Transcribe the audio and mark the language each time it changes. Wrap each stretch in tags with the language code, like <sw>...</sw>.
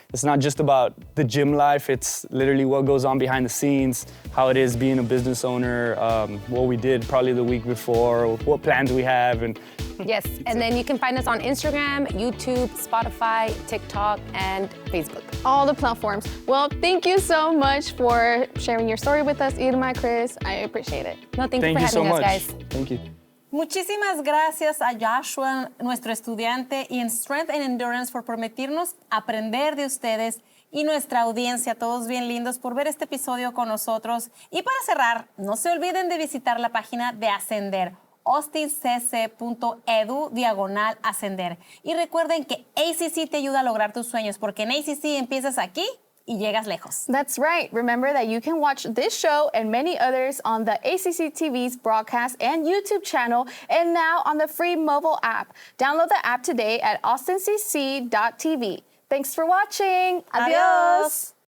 <en>It's not just about the gym life. It's literally what goes on behind the scenes, how it is being a business owner, what we did probably the week before, what plans we have. And Yes, and then you can find us on Instagram, YouTube, Spotify, TikTok, and Facebook. All the platforms. Well, thank you so much for sharing your story with us, Irma, Chris. I appreciate it. No, thank you thank for you so having us, much. guys. Thank you.</en> <es>Muchísimas gracias a Joshua, nuestro estudiante, y en Strength and Endurance por permitirnos aprender de ustedes y nuestra audiencia, todos bien lindos, por ver este episodio con nosotros. Y para cerrar, no se olviden de visitar la página de Ascender, austincc.edu/ascender. Y recuerden que ACC te ayuda a lograr tus sueños, porque en ACC empiezas aquí y llegas lejos.</es> <en>That's right. Remember that you can watch this show and many others on the ACC TV's broadcast and YouTube channel, and now on the free mobile app. Download the app today at austincc.tv. Thanks for watching. Adios.</en>